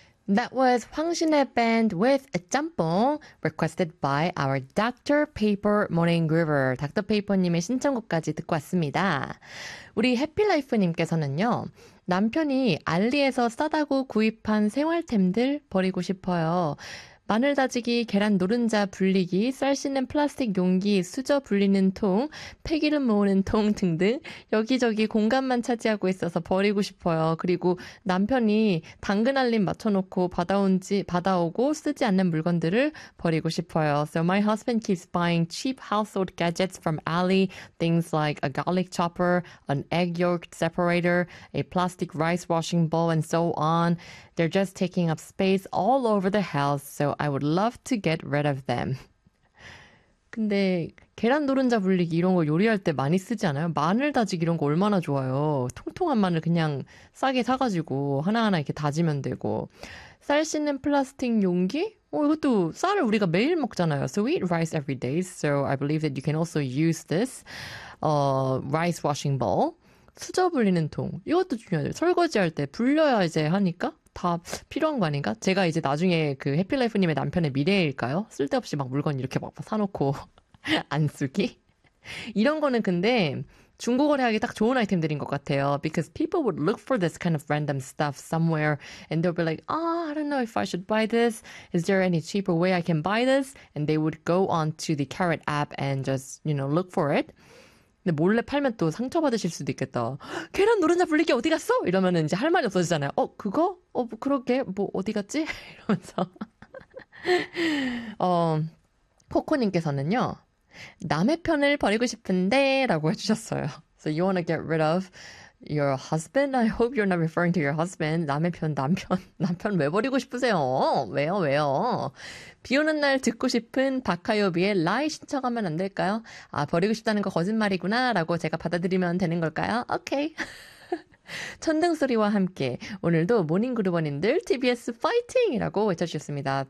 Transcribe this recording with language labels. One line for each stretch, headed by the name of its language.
English: That was 황신의 band with a 짬뽕 requested by our Dr.
Korean: Paper Morning Groover. Dr. Paper님의 신청곡까지 듣고 왔습니다. 우리 해피라이프님께서는요. 남편이 알리에서 싸다고 구입한 생활템들 버리고 싶어요. 마늘 다지기, 계란 노른자 불리기, 쌀 씻는 플라스틱 용기, 수저 불리는 통, 폐기름 모으는 통 등등 여기저기 공간만 차지하고 있어서 버리고 싶어요. 그리고 남편이 당근 알림 맞춰놓고 받아오고 쓰지 않는 물건들을 버리고 싶어요.
English: So my husband keeps buying cheap household gadgets from Ali. Things like a garlic chopper, an egg yolk separator, a plastic rice washing bowl and so on. They're just taking up space all over the house. So I would love to get rid of them.
Korean: 근데 계란 노른자 불리기 이런 거 요리할 때 많이 쓰지 않아요? 마늘 다지기 이런 거 얼마나 좋아요. 통통한 마늘 그냥 싸게 사가지고 하나하나 이렇게 다지면 되고. 쌀 씻는 플라스틱 용기? 이것도 쌀을 우리가 매일 먹잖아요.
English: So we eat rice every day. So I believe that you can also use this rice washing bowl.
Korean: 수저 불리는 통. 이것도 중요하죠. 설거지할 때 불려야 이제 하니까. 다 필요한 거 아닌가? 제가 이제 나중에 그 해피라이프님의 남편의 미래일까요? 쓸데없이 막 물건 이렇게 막 사놓고 안 쓰기? 이런 거는 근데 중고거래 하기 딱 좋은 아이템들인 것 같아요.
English: Because people would look for this kind of random stuff somewhere and they'll be like, oh, I don't know if I should buy this. Is there any cheaper way I can buy this? And they would go on to the Carrot app and just, you know, look for it.
Korean: 근데 몰래 팔면 또 상처받으실 수도 있겠다. 계란 노른자 불리기 어디 갔어? 이러면 이제 할 말이 없어지잖아요. 그거? 그러게? 어디 갔지? 이러면서. 포코님께서는요. 남의 편을 버리고 싶은데 라고 해주셨어요.
English: So you wanna get rid of your husband? I hope you're not referring to your husband.
Korean: 남의 편, 남편. 남편 왜 버리고 싶으세요? 왜요? 왜요? 비 오는 날 듣고 싶은 박하요비의 라이 신청하면 안 될까요? 아, 버리고 싶다는 거 거짓말이구나 라고 제가 받아들이면 되는 걸까요? 오케이. 천둥 소리와 함께 오늘도 모닝 그루버님들 TBS 파이팅이라고 외쳐주셨습니다.